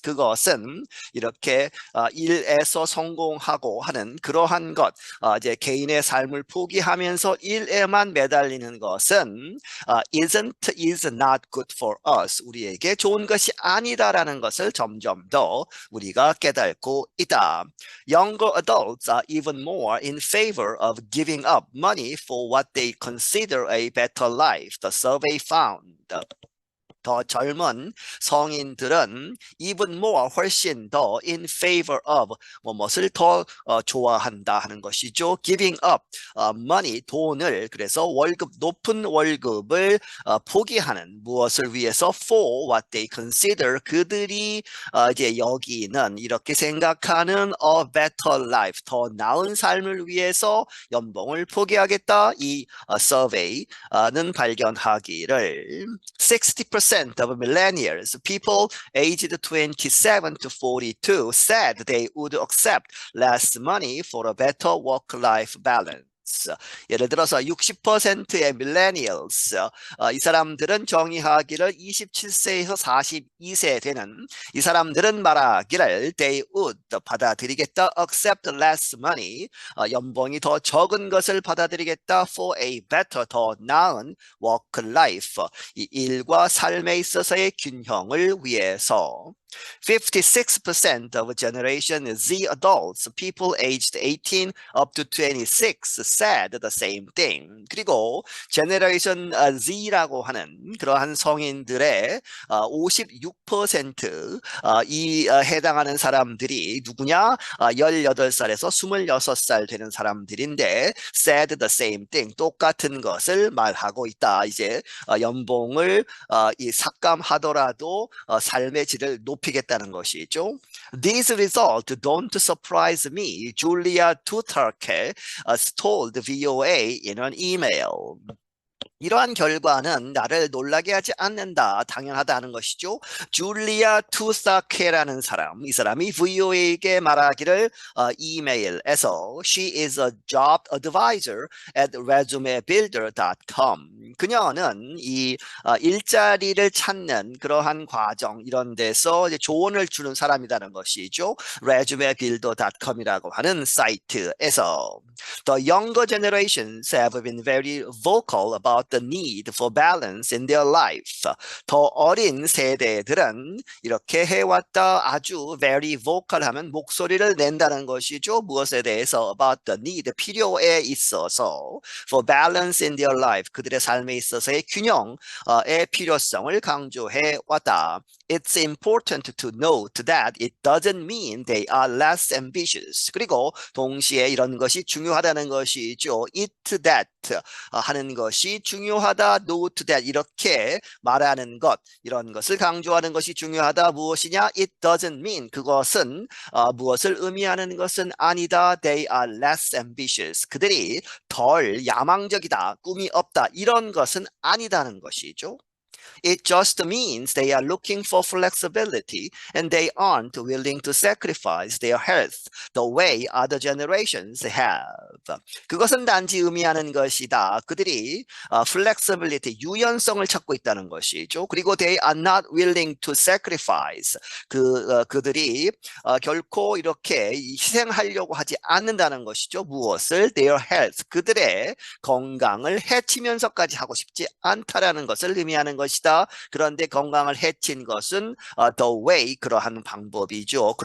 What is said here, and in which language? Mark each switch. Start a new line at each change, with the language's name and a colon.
Korean: 그것은 이렇게 일에서 성공하고 하는 그러한 것, 이제 개인의 삶을 포기하면서 일에만 매달리는 것은
English: is not good for us.
Korean: 우리에게 좋은 것이 아니다라는 것을 점점 더 우리가 깨닫고 있다.
English: Younger adults are even more in favor of giving up money for what they consider a better life. The survey found.
Korean: 더 젊은 성인들은
English: even more
Korean: 훨씬 더
English: in favor of
Korean: 무엇을 더 좋아한다 하는 것이죠.
English: giving up money
Korean: 돈을 그래서 높은 월급을 포기하는 무엇을 위해서
English: for what they consider
Korean: 그들이 이제 여기는 이렇게 생각하는
English: a better life
Korean: 더 나은 삶을 위해서 연봉을 포기하겠다 이
English: survey는
Korean: 발견하기를
English: 60% of millennials, people aged 27 to 42, said they would accept less money for a better work-life balance.
Korean: 예를 들어서 60%의 millennials, 이 사람들은 정의하기를 27세에서 42세 되는 이 사람들은 말하기를
English: they would
Korean: 받아들이겠다
English: accept less money,
Korean: 연봉이 더 적은 것을 받아들이겠다
English: for a better
Korean: 더 나은
English: work life,
Korean: 이 일과 삶에 있어서의 균형을 위해서.
English: 56% of Generation Z adults, people aged 18 up to 26, said the same thing.
Korean: 그리고 Generation Z라고 하는 그러한 성인들의 56% 해당하는 사람들이 누구냐? 18살에서 26살 되는 사람들인데
English: said the same thing,
Korean: 똑같은 것을 말하고 있다. 이제 연봉을 이 삭감하더라도 삶의 질을 높이겠다는 것이죠.
English: These results don't surprise me, Julia Tutarke told VOA in an email.
Korean: 이러한 결과는 나를 놀라게 하지 않는다. 당연하다는 것이죠. 줄리아 투사케라는 사람, 이 사람이 VOA에게 말하기를 이메일에서
English: She is a job advisor at resumebuilder.com.
Korean: 그녀는 이 일자리를 찾는 그러한 과정 이런 데서 이제 조언을 주는 사람이라는 것이죠.
English: resumebuilder.com이라고
Korean: 하는 사이트에서
English: The younger generations have been very vocal about the need for balance in their life.
Korean: 더 어린 세대들은 이렇게 해왔다. 아주
English: very vocal
Korean: 하면 목소리를 낸다는 것이죠. 무엇에 대해서
English: about the need,
Korean: 필요에 있어서
English: for balance in their life,
Korean: 그들의 삶에 있어서의 균형의 필요성을 강조해 왔다.
English: It's important to note that it doesn't mean they are less ambitious.
Korean: 그리고 동시에 이런 것이 중요하다는 것이죠.
English: It that
Korean: 하는 것이 중요하다.
English: Note that
Korean: 이렇게 말하는 것, 이런 것을 강조하는 것이 중요하다. 무엇이냐?
English: It doesn't mean,
Korean: 그것은 무엇을 의미하는 것은 아니다.
English: They are less ambitious.
Korean: 그들이 덜 야망적이다. 꿈이 없다. 이런 것은 아니다는 것이죠.
English: It just means they are looking for flexibility and they aren't willing to sacrifice their health the way other generations have.
Korean: 그것은 단지 의미하는 것이다. 그들이 flexibility, 유연성을 찾고 있다는 것이죠. 그리고
English: they are not willing to sacrifice.
Korean: 그들이 결코 이렇게 희생하려고 하지 않는다는 것이죠. 무엇을?
English: Their health.
Korean: 그들의 건강을 해치면서까지 하고 싶지 않다라는 것을 의미하는 것이다. 그런데 건강을 해친 것은
English: the way,
Korean: 그러한 방법이죠.